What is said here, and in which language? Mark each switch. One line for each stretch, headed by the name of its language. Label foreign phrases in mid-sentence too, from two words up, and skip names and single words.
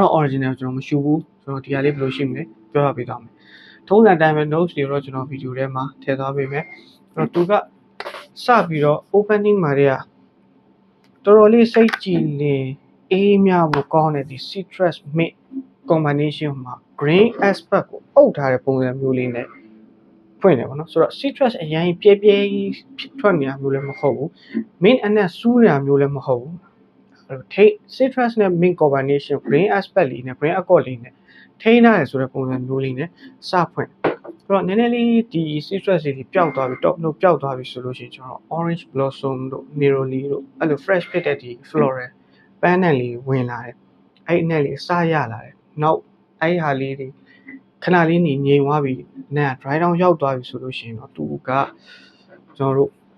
Burmese: တော့ original ကျွန်တော်မရှူဘူးဆိုတော့ဒီဟာလေးဘယ်လိုရှိမလဲပြောပြပေးသွားမယ်ထုံးစံတိုင်းပဲ notes တွေတော့ကျွန်တော် video ထဲမှာထည့်သွားပေးမယ်ဆိုတော့သူကစပြီးတော့ opening မှာတွေကတော်တော်လေးစိတ်ကြည် နေအေးမြဖို့ကောင်းတဲ့ဒီ
English: citrus mint combination
Burmese: မှာ
English: green aspect
Burmese: ကိုအုပ်ထားတဲ့ပုံစံမျိုးလေးနဲ့ဖွင့်တယ်ပေါ့နော်ဆိုတော့ citrus အရင်ပြဲပြဲဖြစ်ထွက်နေတာမျိုး လည်းမဟုတ်ဘူး mint အနက်စူးနေတာမျိုးလည်းမဟုတ်ဘူးထိတ် citrus နဲ့
English: mint combination green aspect
Burmese: လေးနဲ့
English: green accord
Burmese: လေးနဲ့ထိန်းထားတယ်ဆိုတဲ့ပုံစံမျိုးလေးနဲ့စဖွင့်ဆိုတော့နည်းနည်းလေးဒီ citrus လေးပျောက်သွားပြီ top လို့ပျောက်သွားပြီဆိုလို့ရှိရင်ကျွန်တော်
English: orange blossom
Burmese: တို့ neroli တို့အဲ့လို fresh ဖြစ်တဲ့ဒီ floral ပန်းနဲ့လေးဝင်လာတယ်အဲ့နဲ့လေးစရလာတယ်နောက်အဲ့ဟာလေးတွေခဏလေးနေငြိမ်သွားပြီနာ
English: dry down
Burmese: ရောက်သွားပြီဆိုလို့ရှိရင်တော့သူကကျွန်တော်တို့